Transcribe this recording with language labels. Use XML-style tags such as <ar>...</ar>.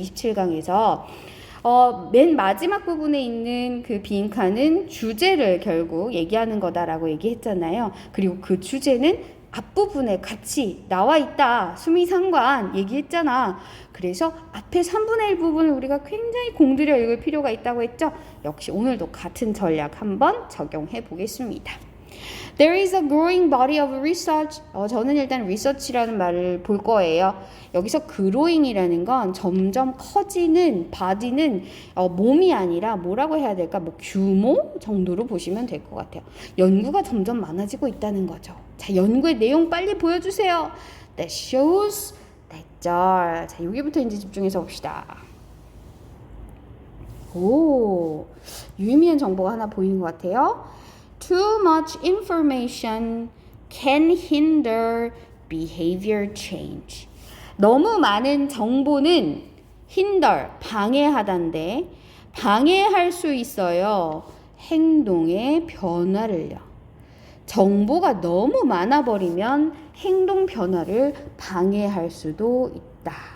<ko>27강에서. 맨 마지막 부분에 있는 그 빈칸은 주제를 결국 얘기하는 거다라고 얘기했잖아요. 그리고 그 주제는 앞부분에 같이 나와 있다. 수미상관 얘기했잖아. 그래서 앞에 3분의 1 부분을 우리가 굉장히 공들여 읽을 필요가 있다고 했죠. 역시 오늘도 같은 전략 한번 적용해 보겠습니다.</ko> <en>There is a growing body of research.</en> <ko>저는 일단 research라는 말을 볼 거예요. 여기서 growing이라는 건 점점 커지는 body는 몸이 아니라 뭐라고 해야 될까? 뭐 규모 정도로 보시면 될 것 같아요. 연구가 점점 많아지고 있다는 거죠. 자, 연구의 내용 빨리 보여주세요.</ko> <en>That shows that.</en> <ko>자, 여기부터 이제 집중해서 봅시다. 오, 유의미한 정보가 하나 보이는 것 같아요.</ko> <en>Too much information can hinder behavior change.</en> <ko>너무 많은 정보는 hinder, 방해하다인데 방해할 수 있어요. 행동의 변화를요. 정보가 너무 많아버리면 행동 변화를 방해할 수도 있다.</ko>